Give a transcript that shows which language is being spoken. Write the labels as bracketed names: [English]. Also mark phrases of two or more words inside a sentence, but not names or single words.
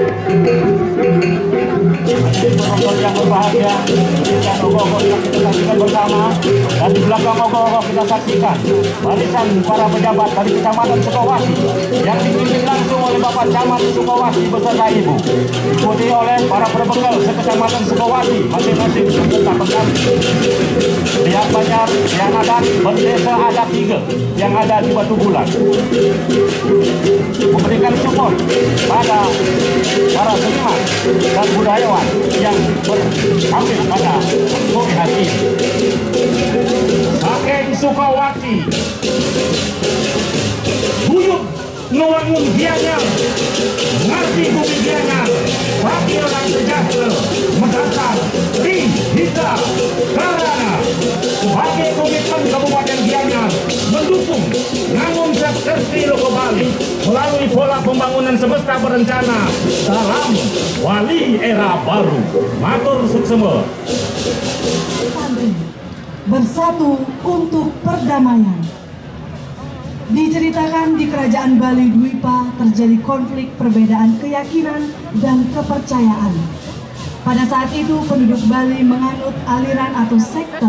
[Indonesian] Penonton yang berbahagia, dan ogoh-ogoh yang kita saksikan bersama, dan di belakang ogoh-ogoh kita saksikan barisan para pejabat dari Kecamatan Sukawati yang dipimpin langsung oleh Bapak Camat Sukawati beserta Ibu, diikuti oleh para perbekal sekecamatan Sukawati masing-masing anggota pengganti. Pihak Banyar, yang adat berdesa adat 3 yang ada di Batu Bulan memberikan support pada para seniman dan budayawan yang berambil pada sore hari ini. [Balinese] Saking Sukawati buyut ngewangun gianyar, ngerti bumi gianyar, [Indonesian] bagi orang sejahtera mendasar di Hita Karana. Sebagai komitmen Kabupaten Gianyar mendukung Ngangun Sekerti Loko Bali melalui pola pembangunan semesta berencana dalam wali era baru. [Balinese] Matur suksema. [Indonesian] Santri bersatu untuk perdamaian. Diceritakan di Kerajaan Bali Dwipa terjadi konflik perbedaan keyakinan dan kepercayaan. Pada saat itu penduduk Bali menganut aliran atau sekte.